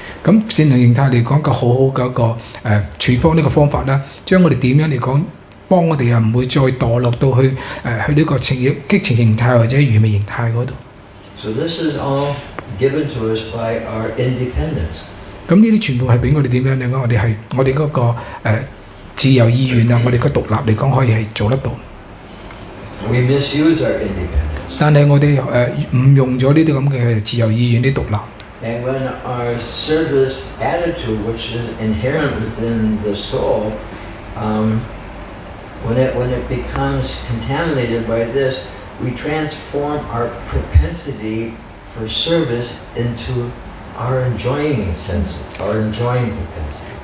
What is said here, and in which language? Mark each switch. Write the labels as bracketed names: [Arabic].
[Cantonese] 咁善良形態嚟講，個好好嘅一個處方呢個方法啦，將我哋點樣嚟講，幫我哋唔會再墮落到去呢個激情形態或者愚昧形態嗰度。 [English] So this is all given to us by our independence. [Cantonese] 咁呢啲全部係俾我哋點樣嚟講？我哋嗰個自由意願啊，我哋個獨立嚟講可以係做得到。 [English] We misuse our independence. [Cantonese] 但係我哋誤用咗呢啲咁嘅自由意願啲獨立。 [English] And when our service attitude, which is inherent within the soul, when it becomes contaminated by this, we transform our propensity for service into our enjoying sense, our enjoying propensity.